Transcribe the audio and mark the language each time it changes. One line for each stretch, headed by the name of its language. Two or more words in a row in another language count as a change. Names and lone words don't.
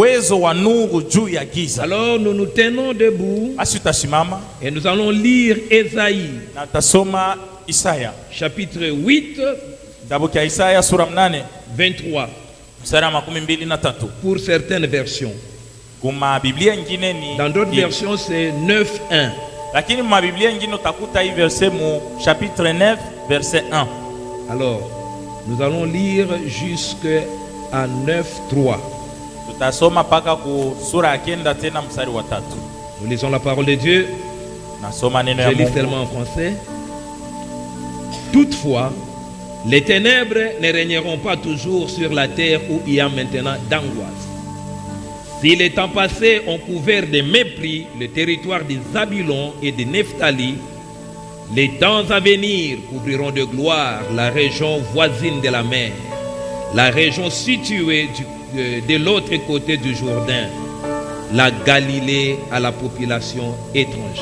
French: Alors nous nous tenons debout et nous allons lire Ésaïe chapitre 8 23 pour certaines versions. Dans d'autres versions, c'est 9.1.
Swahili: Lakini ma Biblia ingine utakuta hii verset mu chapitre 9 verset 1.
French: Alors, nous allons lire jusqu'à 9.3.
Swahili: Tutasoma paka ku sura ya 9 tena mstari wa 3.
French: Nous lisons la parole de Dieu.
Swahili: Nasoma neno ya Mungu.
French: Je lis seulement en français. Toutefois, les ténèbres ne régneront pas toujours sur la terre où il y a maintenant d'angoisse. Si les temps passés ont couvert de mépris le territoire des Zabulon et de Nephtali, les temps à venir couvriront de gloire la région voisine de la mer, la région située de l'autre côté du Jourdain, la Galilée à la population étrangère.